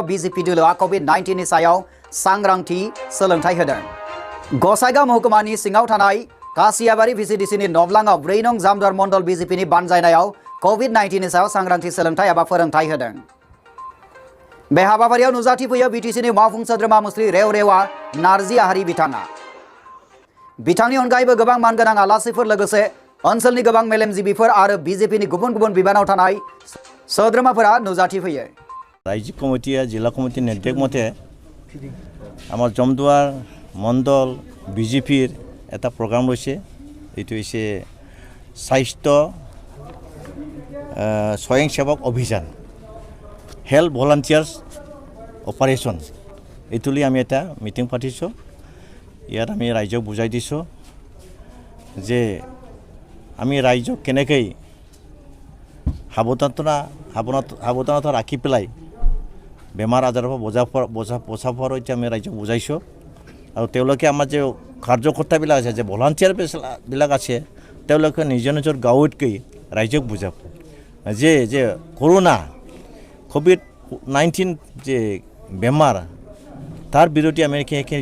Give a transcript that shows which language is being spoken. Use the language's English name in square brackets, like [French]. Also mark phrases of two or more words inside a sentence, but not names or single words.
[Bodo] बीजेपी दोलोआ कोविड-19 नि सायाव सांग्रांथि सोलोंथाइ होदों गसाइगाव महकुमानि सिङाव थानाय कासियाबारि भिसिडिसिनि नब्लाङाव 4 नं जामदुवार मंडल बीजेपीनि बानजायनायाव कोविड-19 नि सायाव सांग्रांथि सोलोंथाइ एबा फोरोंथाइ होदों बे हाबाफारियाव नुजाथिफैयो बीटीसीनि मावफुं सोद्रोमा मुस्रि रेवरेवा नारजि आहारि बिथाङा बिथांनि अनगायैबो गोबां मानगोनां आलासिफोर लोगोसे ओनसोलनि गोबां मेलेमजिबिफोर आरो बीजेपीनि गुबुन गुबुन बिबानाव थानाय सोद्रोमाफोरा नुजाथिफैयो [Assamese] ৰাইজো কমিটিয়া জিলা কমিটিৰ নিৰ্দেশ মতে আমাৰ জমদুৱাৰ মণ্ডল বিজেপিৰ এটা প্রোগ্রাম রয়েছে এটো হইছে স্বাস্থ্য স্বয়ংসেবক অভিযান [English] health volunteers operation [Assamese] এতুলি আমি এটা মিটিং পাতিছো ইয়াত আমি রাইজক বুজাই দিছো যে আমি রাইজক কেনেকৈ সাবধানতা রাখি পেলাই বেমার আজাৰৰ পৰা বচাবৰ এটা আমি রাইজক বুজাইছো আৰু তেওঁলোকে আমাৰ যে কাৰ্যকৰ্তাবিলাক আছে যে ভলান্টিয়াৰবিলাক আছে তেওঁলোকে নিজৰ গাঁৱত গৈ ৰাইজক বুজাব যে কৰোনা কোভিড-19 যে বেমাৰ তাৰ বিৰুদ্ধে আমি কেনেকৈ